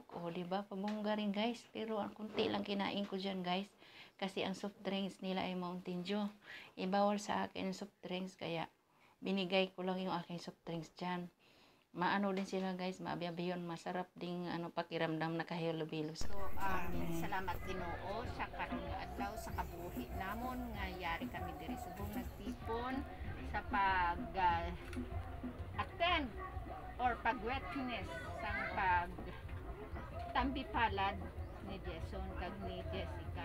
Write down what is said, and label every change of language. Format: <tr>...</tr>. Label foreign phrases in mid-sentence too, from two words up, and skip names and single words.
<tl>O, diba? Pabongga rin guys. Pero ang kunti lang kinain ko dyan guys. Kasi ang</tl> <en>soft drinks</en> <tl>nila ay Mountain Dew. Ibawal sa akin ang</tl> <en>soft drinks.</en> <tl>Kaya binigay ko lang yung aking</tl> <en>soft drinks</en> <tl>dyan. Maano din sila guys. Maabiyabiyon. Masarap ding pakiramdam na kahilo-bilo. So,</tl> <hil>salamat Ginoo sa karon nga adlaw sa kabuhi namon nga yari kami diri subong nagtipon sa pag attend or pag-witness sang pag tambi palad ni Jason kag ni Jessica.</hil>